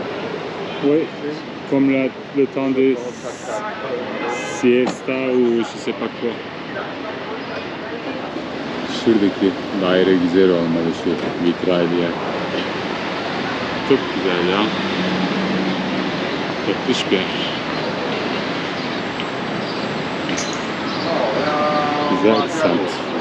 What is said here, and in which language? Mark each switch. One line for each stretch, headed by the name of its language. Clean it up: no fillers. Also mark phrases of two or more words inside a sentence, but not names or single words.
French: Oui, comme le temps de siesta ou je sais pas quoi.
Turkish: Şuradaki daire güzel olmalı, şu vitral yer. Çok güzel ya. Tatlış bir yer. Güzel bir semt.